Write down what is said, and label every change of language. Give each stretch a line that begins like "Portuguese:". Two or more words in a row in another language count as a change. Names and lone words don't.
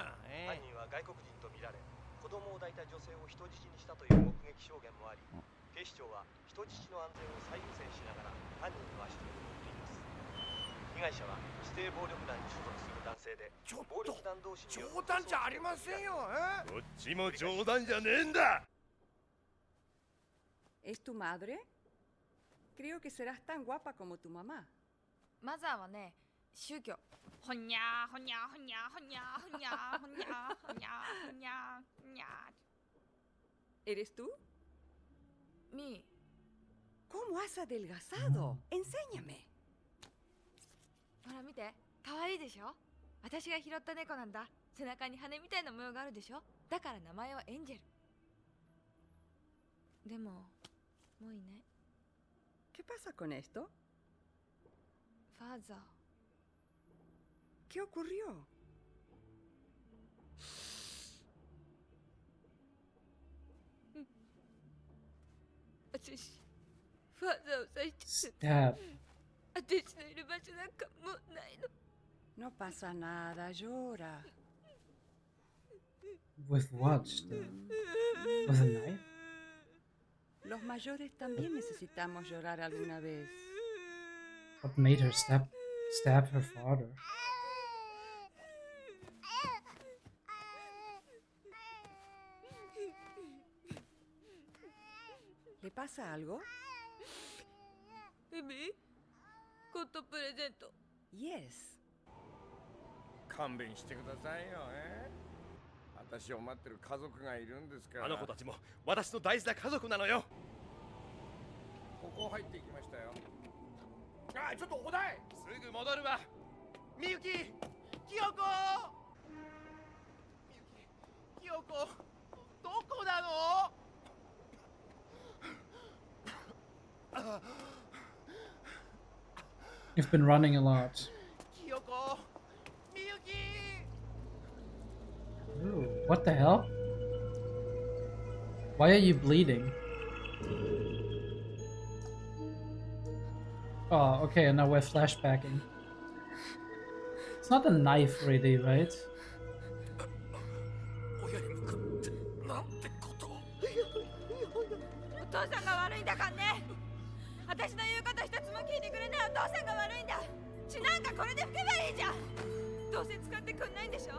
Japanese: 犯人は外国人とみられ、子供を抱いた女性を人質にしたという目撃証言もあり、警視庁は人質の安全を最優先しながら犯人の足取りを追っています。被害者は指定暴力団に所属する男性で、ちょっ暴力と団同士による冗談じゃありませんよ。こっちも冗談じゃねえんだ。
Spanish: ¿Es tu madre? Creo que serás tan guapa como tu mamá.
Japanese: マザーはね、宗教。ほにゃーほにゃーほにゃーほにゃーほにゃーほにゃーほにゃーほにゃーほにゃー。
Spanish: ¿Eres tú? みー。 ¿Cómo has adelgazado? Enséñame.
Japanese: ほら見て、かわいいでしょ。私が拾った猫なんだ。背中に羽みたいな模様があるでしょ。だから名前はエンジェル。でも、もういない。
Spanish: ¿Qué pasa con esto?
Japanese: ファーザー。
Spanish: ¿Qué ocurrió?
Japanese: 私、ファーザーを刺して Stab. 私のいる場所なんかもうないの。
Spanish: No pasa nada, llora.
English: With what? With a knife?
Spanish: Los mayores también necesitamos llorar alguna vez.
English: What made her stab her father?
Spanish: ¿Le pasa algo?
Japanese: エミコットプレゼント。 Yes. 勘弁してくださいよ。私を待ってる家族がいるんですから。あの子たちも私の大事な家族なのよ。ここ入っていきましたよ。あ、ちょっとお題。すぐ戻るわ。みゆき、きよこきよこ、どこなの？
English: You've been running a lot.
Japanese: きよこ、みゆき。
English: Ooh, what the hell? Why are you bleeding? Oh, okay, and now we're flashbacking. It's not a knife, really, right?
Japanese: 親に向かってなんてことを。お父さんが悪いんだからね。私の言うこと一つも聞いてくれないお父さんが悪いんだ。血なんかこれで拭けばいいじゃん。どうせ使ってくんないんでしょ。